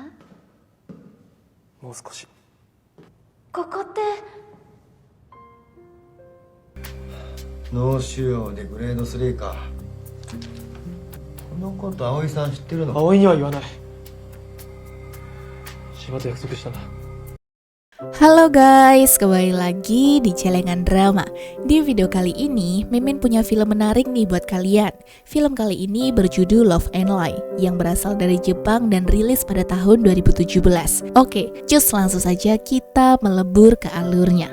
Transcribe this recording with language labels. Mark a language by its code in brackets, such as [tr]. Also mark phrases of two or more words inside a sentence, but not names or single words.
[ja] もう少し。ここって脳腫瘍でグレード3か。このこと葵さん知ってるの？葵には言わない。柴と約束したんだ。 [id] Halo guys, kembali lagi di Celengan Drama. Di video kali ini, Mimin punya film menarik nih buat kalian. Film kali ini berjudul Love and Lie, yang berasal dari Jepang dan rilis pada tahun 2017. Oke, cus langsung saja kita melebur ke alurnya.